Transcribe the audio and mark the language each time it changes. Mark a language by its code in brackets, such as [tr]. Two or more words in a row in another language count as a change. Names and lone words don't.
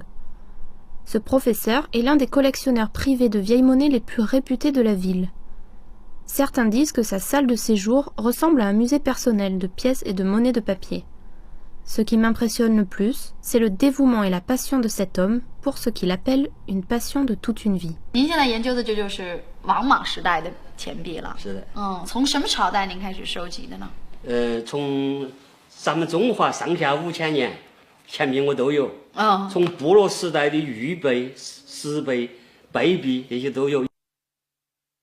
[fr] Ce professeur est l'un des collectionneurs privés de vieilles monnaies les plus réputés de la ville. Certains disent que sa salle de séjour ressemble à un musée personnel de pièces et de monnaies de papier. Ce qui m'impressionne le plus, c'est le dévouement et la passion de cet homme pour ce qu'il appelle une passion de toute une vie. [zh] 您现在研究的这就是王莽时代的钱币了。是的。从什么朝代您开始收集的呢？从咱们中华上下5000年钱币我都有。从部落时代的玉碑、石碑、贝币这些都有。